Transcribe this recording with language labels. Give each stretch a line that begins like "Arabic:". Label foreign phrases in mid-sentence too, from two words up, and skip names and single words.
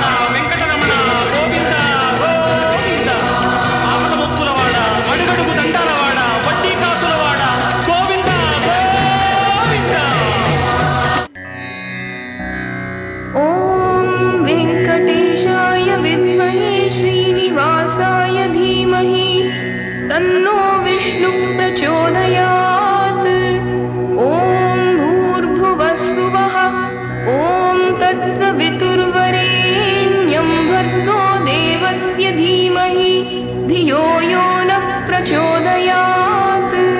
Telugu: వెంకటరమణ గోవింద గోవింద ఆపద ముక్కులవాడ అడుగడుగు దండాలవాడ వడ్డీ కాసులవాడ గోవింద గోవింద
Sanskrit: ॐ वेङ्कटेशाय विद्महे श्रीनिवासाय धीमहि तन्नो विष्णुः प्रचोदयात् ॐ भूर्भुवस्सुवः ॐ तत्सवितुर्वरेण्यं भर्गो देवस्य धीमहि धियो यो नः प्रचोदयात्